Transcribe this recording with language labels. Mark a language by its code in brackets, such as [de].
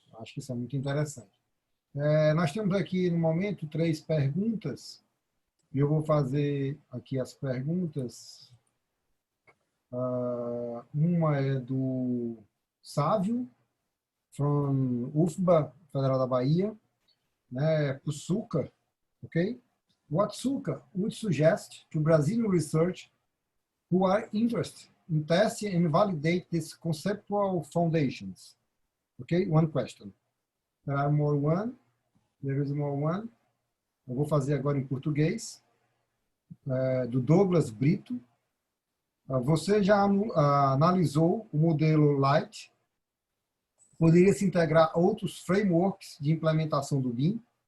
[pt] Acho que isso é muito interessante. Nós temos aqui, no momento, 3 perguntas. E eu vou fazer aqui as perguntas. Uma é do Sávio, [en] from [pt] UFBA, Federal da Bahia, né, para o Zucker, ok? [en] What Zucker would suggest to Brazilian research who are interested in testing and validate these conceptual foundations? Okay, one question. There are more one. There is more one. [pt] Eu vou fazer agora em português. do Douglas Brito. Você já analisou o modelo Light? Poderia se integrar a outros frameworks de implementação do BIM?